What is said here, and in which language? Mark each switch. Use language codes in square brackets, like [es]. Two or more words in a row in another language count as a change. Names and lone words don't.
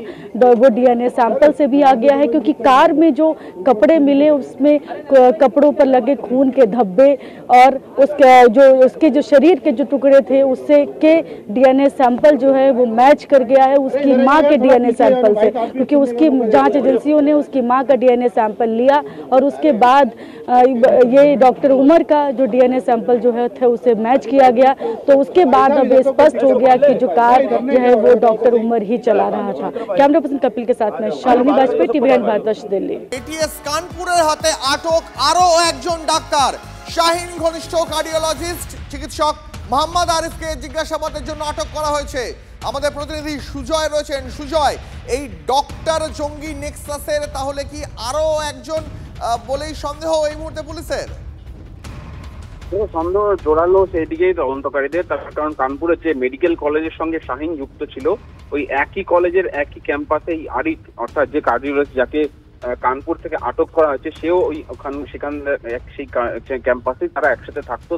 [hi] वो [en] DNA sample [hi] से भी आ गया है, क्योंकि कार में जो कपड़े मिले उसमें कपड़ों पर लगे खून के धब्बे और उसके जो शरीर के जो टुकड़े थे उससे के [en] DNA sample [hi] जो है वो मैच कर गया है उसकी मां के [en] DNA sample [hi] से, क्योंकि उसकी जांच एजेंसियों ने उसकी मां का [en] DNA sample [hi] लिया और उसके बाद ये डॉक्टर उमर का जो [en] DNA sample [hi] जो है था उसे मैच किया गया। तो उसके बाद अब स्पष्ट हो गया कि जो कार जो है वो डॉक्टर उमर ही चला रहा था। [en] camera person [hi] कपिल के साथ में शालिनी वाजपेयी, टीवी9 भारतवर्ष, दिल्ली। [bn] এটিএস কানপুরের হাতে আটক আরো একজন ডাক্তার শাহিন ঘনিষ্ঠ কার্ডিওলজিস্ট চিকিৎসক মোহাম্মদ আরিফকে জিজ্ঞাসাবাদের জন্য আটক করা হয়েছে। আমাদের প্রতিনিধি সুজয় রয়েছেন। সুজয়, এই ডক্টর জঙ্গি নেক্সাসের তাহলে কি আরো একজন বলেই সন্দেহ এই মুহূর্তে পুলিশের? সন্দেহ জোরালো সেই দিকেই তদন্তকারীদের, তার কারণ কানপুরের যে [en] medical college [bn] সঙ্গে শাহিন যুক্ত ছিল ওই একই কলেজের একই ক্যাম্পাসে এই আরিফ অর্থাৎ যে কার্ডিওলজিস্ট যাকে কানপুর থেকে আটক করা হয়েছে সেও ওই সেই ক্যাম্পাসে তারা একসাথে থাকতো।